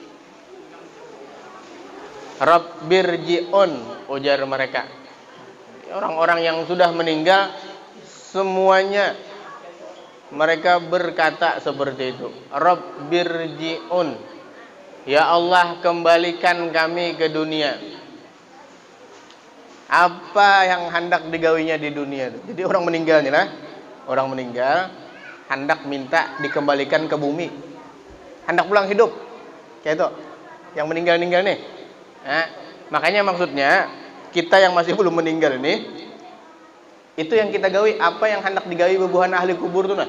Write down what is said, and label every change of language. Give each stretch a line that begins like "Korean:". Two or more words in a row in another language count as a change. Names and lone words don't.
Banjar: Rabbirji'un, ujar mereka.
Indonesian: Orang-orang yang sudah meninggal semuanya mereka berkata seperti itu. Rabbirji'un, ya Allah kembalikan kami ke dunia.
Banjar: Apa yang hendak digawinya di dunia itu? Jadi orang meninggal nih lah, orang meninggal hendak minta dikembalikan ke bumi, hendak pulang hidup, kayak itu. Yang meninggal nih. Nah, makanya maksudnya kita yang masih belum meninggal ini, itu yang kita gawi, apa yang hendak digawi bebuhan ahli kubur tuh nah.